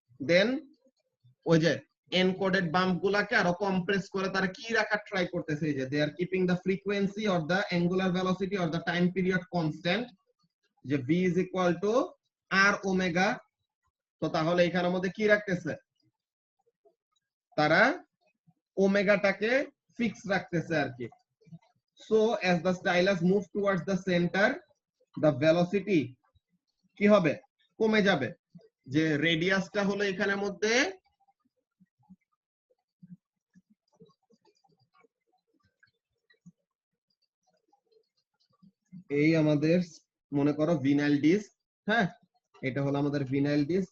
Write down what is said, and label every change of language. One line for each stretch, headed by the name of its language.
Bangla: দেন ওই যে encoded bump গুলাকে আরো কম্প্রেস করে তারা কি রাখার ট্রাই করতেছে, যে
English: They are keeping the frequency or the angular velocity or the time period constant, যে v is equal to r omega.
Bangla: তো তাহলে এখানের মধ্যে কি রাখতেছে, তারা ওমেগাটাকে ফিক্স রাখতেছে আর কি।
English: so as the stylus moves towards the center, the velocity
Bangla: কি হবে, কমে যাবে। যে রেডিয়াসটা হলো এখানের মধ্যে এই আমাদের মনে করো ভিনাইল ডিস্ক, হ্যাঁ, এটা হলো আমাদের ভিনাইল ডিস্ক।